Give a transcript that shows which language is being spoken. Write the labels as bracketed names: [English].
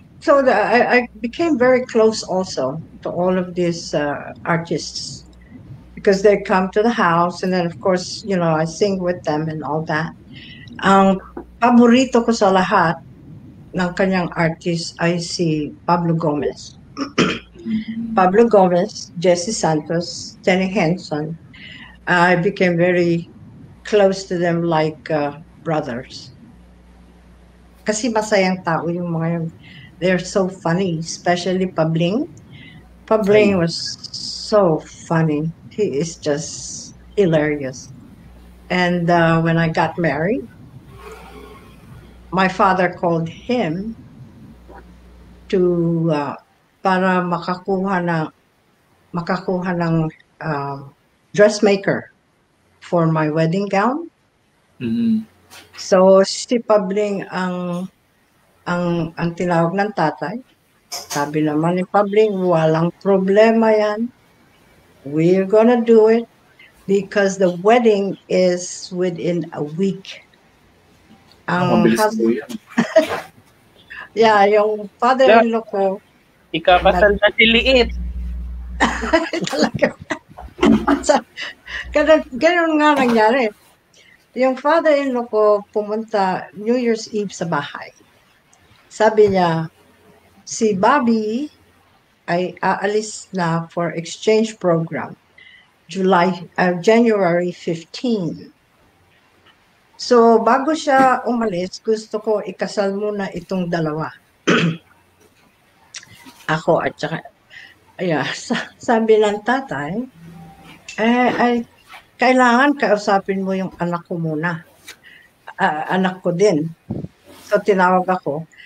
[English] So, I became very close also to all of these artists because they come to the house and then, of course, I sing with them and all that. [Filipino] Ang paborito ko sa lahat ng kanyang artist ay si Pablo Gomez. Pablo Gomez, Jesse Santos, Tenny Henson. [English] I became very close to them like brothers. [Filipino] Kasi masayang tao yung mga yun. [English] They're so funny, especially Pabling. Pabling was so funny. He is just hilarious. And when I got married, my father called him to [Filipino] para makakuha ng [English] dressmaker for my wedding gown. Mm-hmm. [Filipino] So si Pabling ang tinawag ng tatay. Sabi naman ni Pabling, walang problema yan. [English] We're gonna do it because the wedding is within a week. [Filipino] Ang yeah, yung father-in-law ko. Ikakasal na si Liit. Talaga. Ganun nga nangyari. Yung father-in-law ko pumunta New Year's Eve sa bahay. Sabi niya, si Bobby ay aalis na for exchange program January 15. So, bago siya umalis, gusto ko ikasal muna itong dalawa. Ako at saka, sabi ng tatay, ay, kailangan kausapin mo yung anak ko muna. Anak ko din. So, tinawag ako.